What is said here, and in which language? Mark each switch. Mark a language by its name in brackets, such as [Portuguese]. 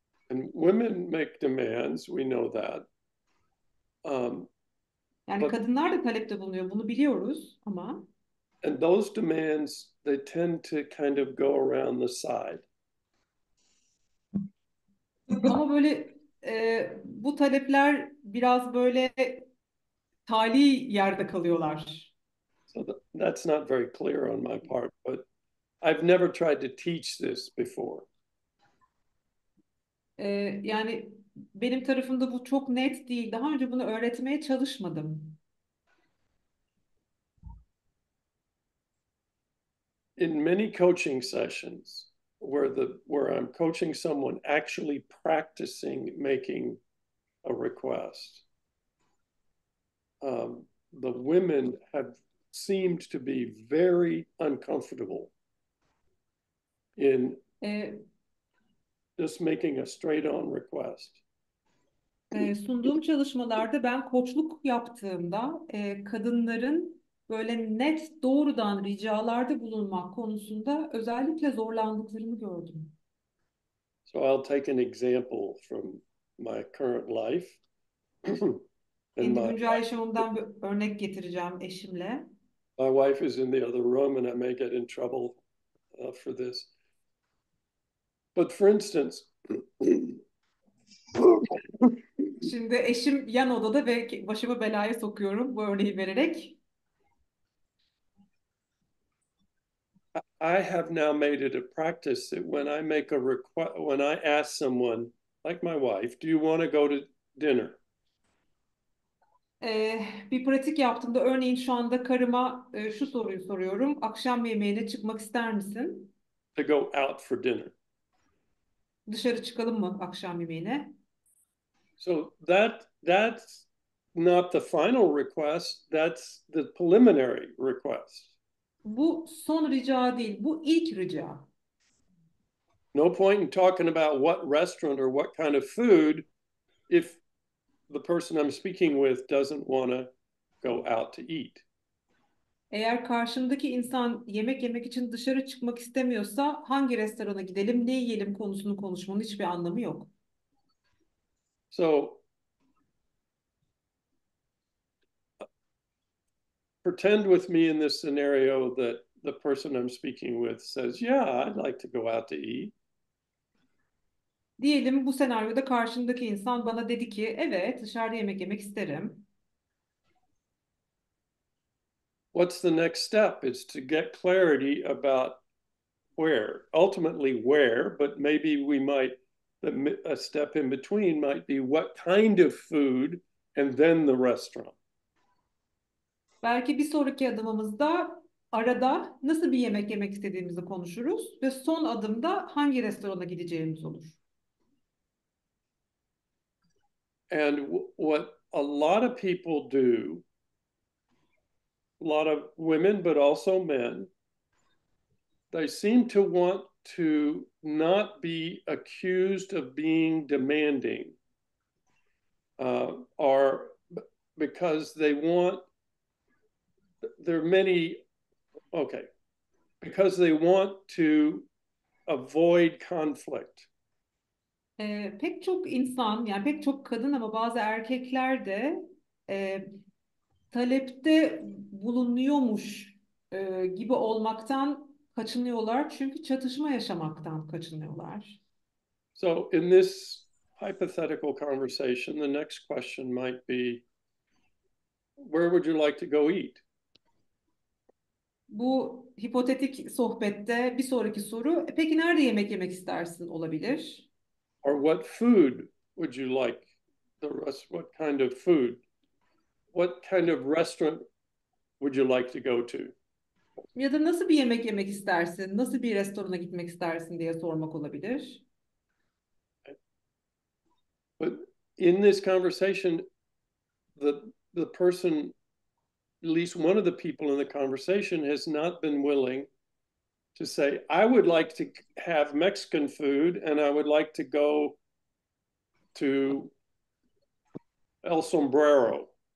[English] And women make demands, we know that. [Turkish] Yani kadınlar da talepte bulunuyor, bunu biliyoruz ama. [English] And those demands, they tend to kind of go around the side. [Turkish] Ama böyle bu talepler biraz böyle tali yerde kalıyorlar. [English] So that's not very clear on my part, but I've never tried to teach this before. [Turkish] Yani benim tarafımda bu çok net değil. Daha önce bunu öğretmeye çalışmadım. [English] In many coaching sessions where I'm coaching someone actually practicing making a request, the women have seemed to be very uncomfortable in Ee, just making a straight on request. [Turkish] Sunduğum çalışmalarda ben koçluk yaptığımda kadınların böyle net doğrudan ricalarda bulunmak konusunda özellikle zorlandıklarını gördüm. [English] So I'll take an example from my current life. And [Turkish] Kendi güncel yaşamımdan bir örnek getireceğim eşimle. [English] my wife is in the other room and I may get in trouble for this. But for instance, [Turkish] Şimdi eşim yan odada ve başımı belaya sokuyorum bu örneği vererek. [English] I have now made it a practice that when I make a request, when I ask someone, like my wife, do you want to go to dinner? [Turkish] Bir pratik yaptığımda örneğin şu anda karıma şu soruyu soruyorum. Akşam yemeğine çıkmak ister misin? [English] To go out for dinner. [Turkish] Dışarı çıkalım mı akşam yemeğine? [English] So that's not the final request, that's the preliminary request. [Turkish] Bu son rica değil, bu ilk rica. [English] No point in talking about what restaurant or what kind of food if the person I'm speaking with doesn't want to go out to eat. [Turkish] Eğer karşımdaki insan yemek yemek için dışarı çıkmak istemiyorsa hangi restorana gidelim, ne yiyelim konusunu konuşmanın hiçbir anlamı yok. [English] So pretend with me in this scenario that the person I'm speaking with says, yeah, I'd like to go out to eat. [Turkish] Diyelim bu senaryoda karşımdaki insan bana dedi ki evet dışarıda yemek yemek isterim. [English] What's the next step? It's to get clarity about where, ultimately where, but maybe we might, a step in between might be what kind of food and then the restaurant. [Turkish] Belki bir sonraki adımımızda arada nasıl bir yemek yemek istediğimizi konuşuruz ve son adımda hangi restorana gideceğimiz olur. [English] And what a lot of people do, a lot of women, but also men, they seem to want to not be accused of being demanding, or because they want, there are many, okay, because they want to avoid conflict. [Turkish] Pek çok insan yani pek çok kadın ama bazı erkekler de e, talepte bulunuyormuş gibi olmaktan kaçınıyorlar. Çünkü çatışma yaşamaktan kaçınıyorlar. [English] So in this hypothetical conversation, the next question might be, where would you like to go eat? [Turkish] Bu hipotetik sohbette bir sonraki soru, peki nerede yemek yemek istersin olabilir? [English] Or what food would you like? What kind of food? What kind of restaurant would you like to go to? [Turkish] Ya da nasıl bir yemek yemek istersin, nasıl bir restorana gitmek istersin diye sormak olabilir. [English] But in this conversation, the person, at least one of the people in the conversation, has not been willing to say, I would like to have Mexican food and I would like to go to El Sombrero.